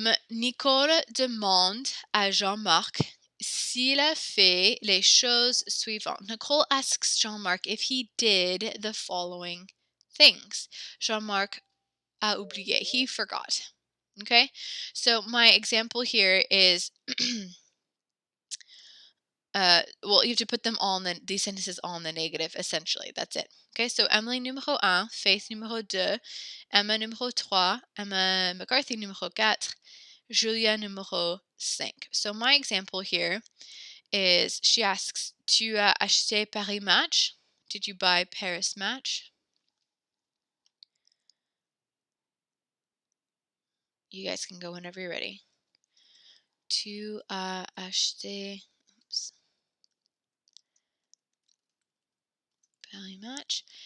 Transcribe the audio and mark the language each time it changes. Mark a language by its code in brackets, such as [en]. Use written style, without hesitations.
[fr] Nicole demande à Jean-Marc s'il a fait les choses suivantes. [en] Nicole asks Jean-Marc if he did the following things. [fr] Jean-Marc a oublié. [en] He forgot. Okay? So my example here is well, you have to put them all in these sentences all in the negative, essentially. That's it. Okay, so Emily numéro 1, Faith numéro 2, Emma numéro 3, Emma McCarthy numéro 4, Julia numéro 5. So my example here is she asks, [fr] tu as acheté Paris Match? [en] Did you buy Paris Match? You guys can go whenever you're ready. [fr] Tu as acheté Paris Match?